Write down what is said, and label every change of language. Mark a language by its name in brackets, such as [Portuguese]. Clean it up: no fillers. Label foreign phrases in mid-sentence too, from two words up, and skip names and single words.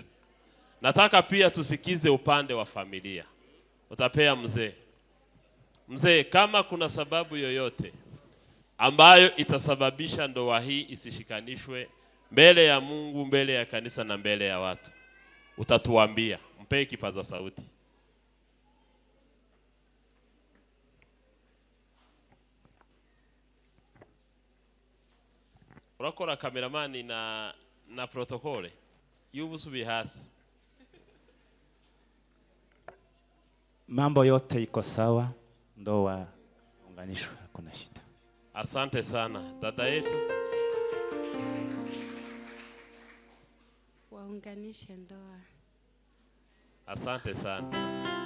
[Swahili] Nataka pia tusikize upande wa familia. Utapea mzee. Mzee, kama kuna sababu yoyote ambayo itasababisha ndoa hii isishikanishwe mbele ya Mungu, mbele ya kanisa na mbele ya watu, utatuambia. Mpe kipaza sauti. [Rundi] Urakora kameramani na protokole yubusubi hasi. [Swahili] Mambo yote iko sawa, ndoa unganishwe, hakuna shida. Asante sana dada yetu. Waunganishe ndoa. Asante sana.